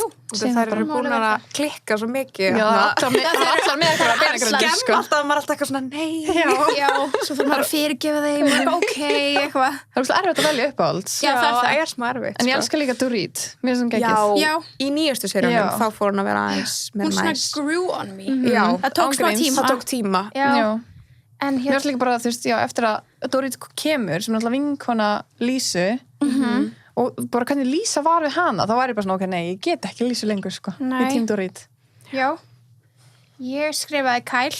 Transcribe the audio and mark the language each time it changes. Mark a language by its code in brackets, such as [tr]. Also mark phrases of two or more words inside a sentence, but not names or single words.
[is] það eru búin að klikka svo mikið allar með eitthvað skemmt alltaf, maður er alltaf eitthvað svona nei já, svo fyrir maður að fyrirgefa þeim ok, eitthvað það er erfitt að velja uppáhalds það er smá erfitt en ég elskar líka Dorit, mér er svona geggið í nýjustu seríunum þá fór hún að vera aðeins hún svona [en] grew on me [is] það tók tíma en mér er líka bara, þú veist, eftir að Dorit kemur sem er alltaf vinkona Lísu og bara hvernig Lísa var við hana þá var ég bara svona, ok, nei, ég get ekki Lísu lengur sko, í tím Dorit já, ég skrifaði Kyle